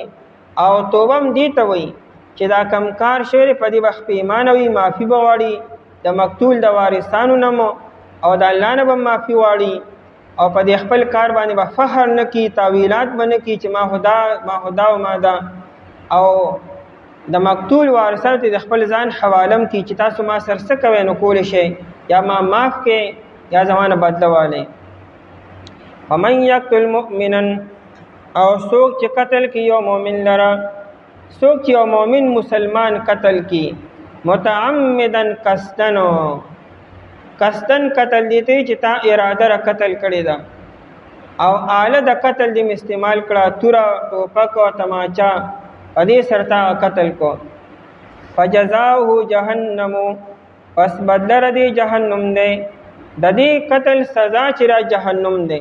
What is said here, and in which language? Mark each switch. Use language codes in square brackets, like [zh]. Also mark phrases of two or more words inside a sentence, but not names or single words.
[ps] او توبه هم دې ته وایي چې دا کم کار شوی په دې وخت پیمانه وي، معافي به غواړي د مقتول د وارثانو نه مو او د الله نه به معافي غواړي او په دې خپل کار باندې به فخر نه کی، تاویلات به نه کی چې ما خدا او ما دا، او د مقتول وارثانو ته د خپل ځان حوالم کی چې تاسو ما سر څه کوئ نو کولی شئ، یا ما معاف کې یا زمانه بدله والی. [ar] ومن یقتل مؤمنا [ps] او څوک چې قتل کی یو مؤمن لره، څوک چې یو مؤمن مسلمان قتل کی متعمدن قصدن قتل دیتے چې تا اراده را قتل کړی دا او آله د قتل دې استعمال کړه، توره ټوپک او تماچا په دې سرتا قتل کو. [ar] فجزاؤه جهنم، [ps] پس بدل ردی جهنم دی، د دې قتل سزا چې را جهنم دی.